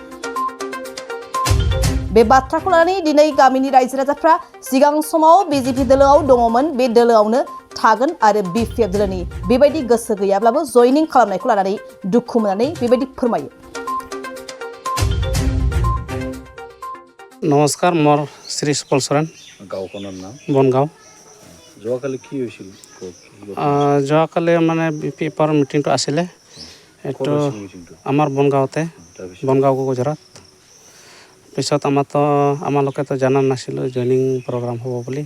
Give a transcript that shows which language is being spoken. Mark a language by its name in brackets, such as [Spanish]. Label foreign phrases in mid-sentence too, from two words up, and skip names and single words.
[Bodo] बे बाथ्राखौ लानानै दिनै गामिनि रायजो राजाफ्रा सिगां समाव बिजेपि दोलोआव दङमोन, बे दोलोआवनो थागोन आरो बिपिएफ दोलोनि बेबायदि गोसो गैयाब्लाबो जयनिं खालामनायखौ लानानै दुखु मोननानै बेबायदि फोरमायो। [Assamese] নমস্কাৰ, মোৰ শ্ৰী সুপল সোৰেন। गाँवखনৰ নাম বনগাঁও। যোৱাকালি কি হৈছিল? যোৱাকালি মানে বিপিএফৰ মিটিংটো আছিলে, এইটো আমাৰ বনগাঁৱতে, বনগাঁও গুজৰাট। পিছত আমালোকেতো জানা নাছিলোঁ জইনিং প্ৰগ্ৰাম হ'ব বুলি।